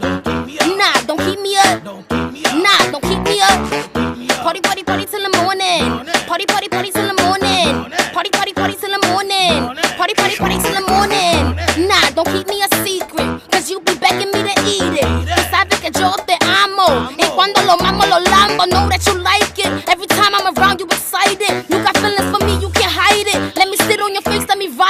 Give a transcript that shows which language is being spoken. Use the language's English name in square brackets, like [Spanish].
[English] Don't keep me up. Nah, don't keep me up. Don't keep me up. Nah, don't keep me up. Keep me up. Party, party, party till the morning. Party, party, party till the morning. Party, party, party till the morning. Party, party, party till the morning. Nah, don't keep me a secret, cause you be begging me to eat it. [Spanish] Tú sabes que yo te amo, y cuando lo mamo lo lambo. [English] Know that you like it. Every time I'm around you excited. You got feelings for me, you can't hide it. Let me sit on your face, let me